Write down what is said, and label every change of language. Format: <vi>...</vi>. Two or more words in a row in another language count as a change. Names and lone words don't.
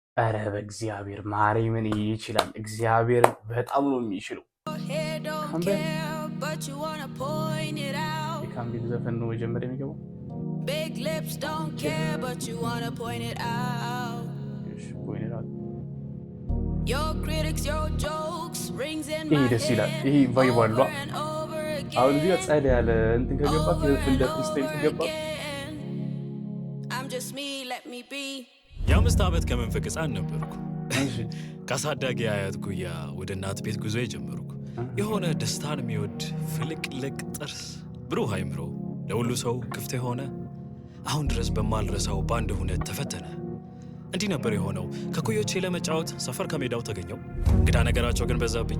<am>ኧረ በእግዚአብሔር ማርያምን ይችላል። እግዚአብሔር በጣም ነው የሚችለው። የካምቤል ዘፈን ነው መጀመሪያ የሚገባው።</am> <en>Big lips don't care but you wanna point it out. Point it out. Your critics your jokes rings in my head.</en> <am>ይሄ ቫይብ አለው። አሁን እዚህ ጻዳ ያለ እንትን ከገባ እንደ ፍሪስታይል ከገባ</am> <en>I'm just me let me be.</en> <am>የአምስት ዓመት ከመንፈቅ ሕፃን ነበርኩ። ከአሳዳጊ አያት ጉያ ወደ እናት ቤት ጉዞ የጀመርኩ የሆነ ደስታን የሚወድ ፍልቅልቅ ጥርስ ብሩህ አይምሮ ለሁሉ ሰው ክፍት የሆነ አሁን ድረስ በማልረሳው ባንድ ሁነት ተፈተነ። እንዲህ ነበር የሆነው። ከኩዮቼ ለመጫወት ሰፈር ከሜዳው ተገኘው። እንግዳ ነገራቸው ግን በዛብኝ።</am>